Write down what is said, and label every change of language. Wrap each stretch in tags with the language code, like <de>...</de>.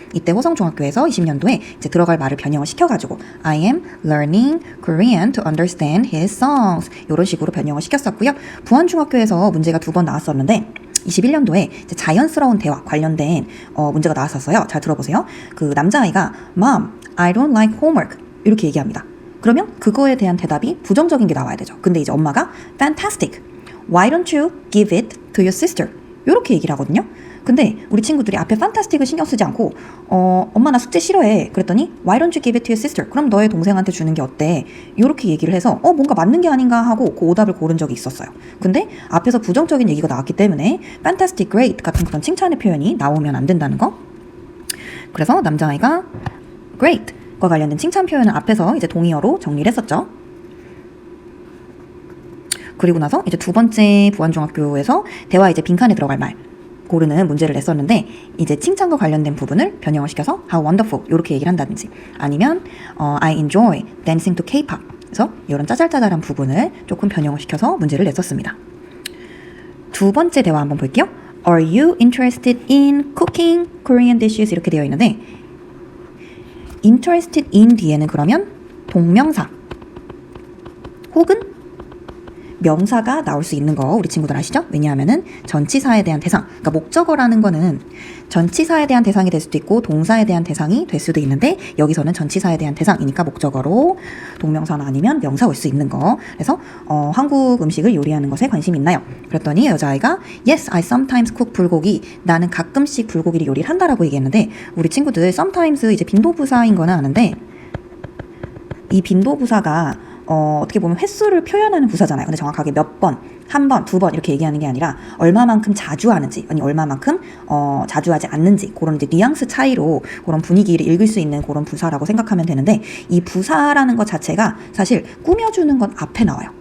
<ko>이때 호성중학교에서 20년도에 이제 들어갈 말을 변형을 시켜가지고</ko> <en>I am learning Korean to understand his songs</en> <ko>이런 식으로 변형을 시켰었고요. 부안중학교에서 문제가 2번 나왔었는데 21년도에 자연스러운 대화 관련된 문제가 나왔었어요. 잘 들어보세요. 그 남자아이가</ko> <en>Mom, I don't like homework</en> <ko>이렇게 얘기합니다. 그러면 그거에 대한 대답이 부정적인 게 나와야 되죠. 근데 이제 엄마가</ko> <en>Fantastic, why don't you give it to your sister</en> <ko>이렇게 얘기를 하거든요. 근데 우리 친구들이 앞에 fantastic을 신경 쓰지 않고 엄마 나 숙제 싫어해 그랬더니</ko> <en>Why don't you give it to your sister?</en> <ko>그럼 너의 동생한테 주는 게 어때? 이렇게 얘기를 해서 뭔가 맞는 게 아닌가 하고 그 오답을 고른 적이 있었어요. 근데 앞에서 부정적인 얘기가 나왔기 때문에 fantastic, great 같은 그런 칭찬의 표현이 나오면 안 된다는 거. 그래서 남자아이가 great, 과 관련된 칭찬 표현을 앞에서 이제 동의어로 정리를 했었죠. 그리고 나서 이제 두 번째 부안중학교에서 대화 이제 빈칸에 들어갈 말 고르는 문제를 냈었는데 이제 칭찬과 관련된 부분을 변형을 시켜서</ko> <en>how wonderful</en> <ko>이렇게 얘기를 한다든지 아니면</ko> <en>I enjoy dancing to K-pop</en> <ko>그래서 이런 짜잘짜잘한 부분을 조금 변형을 시켜서 문제를 냈었습니다. 두 번째 대화 한번 볼게요.</ko> <en>Are you interested in cooking Korean dishes?</en> <ko>이렇게 되어 있는데 interested in 뒤에는 그러면 동명사 혹은 명사가 나올 수 있는 거 우리 친구들 아시죠? 왜냐하면은 전치사에 대한 대상, 그러니까 목적어라는 거는 전치사에 대한 대상이 될 수도 있고 동사에 대한 대상이 될 수도 있는데 여기서는 전치사에 대한 대상이니까 목적어로 동명사나 아니면 명사 올 수 있는 거. 그래서 한국 음식을 요리하는 것에 관심이 있나요? 그랬더니 여자아이가</ko> <en>Yes, I sometimes cook 불고기.</en> <ko>나는 가끔씩 불고기를 요리를 한다라고 얘기했는데 우리 친구들 sometimes 이제 빈도부사인 거는 아는데 이 빈도부사가 어떻게 보면 횟수를 표현하는 부사잖아요. 근데 정확하게 몇 번, 한 번, 두 번 이렇게 얘기하는 게 아니라 얼마만큼 자주 하는지, 아니 얼마만큼 자주 하지 않는지 그런 이제 뉘앙스 차이로 그런 분위기를 읽을 수 있는 그런 부사라고 생각하면 되는데 이 부사라는 것 자체가 사실 꾸며주는 건 앞에 나와요.</ko>